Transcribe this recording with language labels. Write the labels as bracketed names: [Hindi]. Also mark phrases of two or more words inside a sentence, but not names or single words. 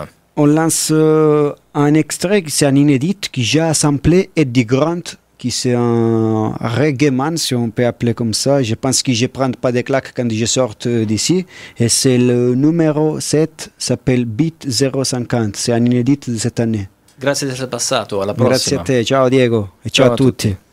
[French] On lance un extrait, c'est un inédit qui j'ai samplé Eddie Grant, qui c'est un reggae man, si on peut appeler comme ça. Je pense que je ne prends pas des claques quand je sors d'ici. Et c'est le numéro 7, s'appelle Beat 050. C'est un inédit de cette année. [Italian] Grazie di essere passato, alla prossima. Grazie a te, ciao Diego e ciao a tutti.